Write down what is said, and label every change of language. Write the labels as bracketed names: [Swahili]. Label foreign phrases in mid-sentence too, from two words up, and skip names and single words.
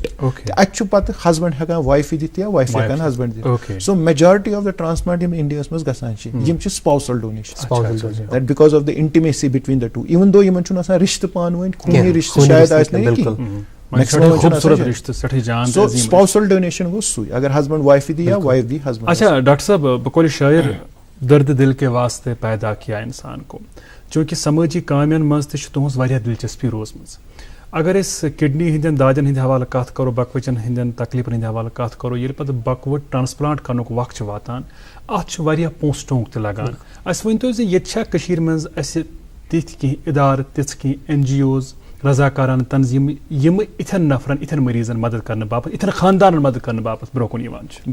[Kashmiri] تہٕ اَتہِ چھُ پتہٕ ہسبنڈ ہٮ۪کان وایفہِ دِتھ یا وایف ہٮ۪کان ہسبنڈ دِتھ. [English] so majority of the transplant [Kashmiri] یِم انڈیاہس منٛز گژھان چھِ یِم چھِ [English] spousal donation that because of the intimacy between the two even though [Kashmiri] یِمن چھُنہٕ آسان رِشتہٕ پانہٕ ؤنۍ خوٗنی رِشتہٕ شاید آسہِ نہٕ کینٛہہ. [English] so spousal donation [Kashmiri] گوٚو سُے اگر ہسبنڈ وایفہِ دی یا وایف دی ہسبنڈ. اچھا ڈاکٹر صاحب [Urdu] بقول شاعر درد دل کے واسطے پیدا کیا انسان کو [Kashmiri] چوٗنٛکہِ سمٲجی کامٮ۪ن منٛز تہِ چھِ تُہٕنٛز واریاہ دلچسپی روٗزمٕژ. اگر أسۍ کِڈنی ہٕنٛدٮ۪ن دادٮ۪ن ہٕنٛدِ حوالہٕ کتھ کرو بکوچن ہٕنٛدٮ۪ن تکلیٖفن ہٕنٛدِ حوالہٕ کتھ کرو ییٚلہِ پتہٕ بکوٕ ٹرانسپلانٹ کرنُک وقت چھُ واتان اتھ چھُ واریاہ پونٛسہٕ ٹونٛک تہِ لگان. اَسہِ ؤنۍتو زِ ییٚتہِ چھا کٔشیٖرِ منٛز اَسہِ تِتھۍ کینٛہہ اِدارٕ تِژھ کینٛہہ NGOs رضاکارانہٕ تنظیٖمہٕ یِمہٕ یِتھٮ۪ن نفرن یِتھٮ۪ن مٔریٖزن مدد کرنہٕ باپتھ یِتھٮ۪ن خاندانن مدد کرنہٕ باپتھ برونٛہہ کُن یِوان چھِ.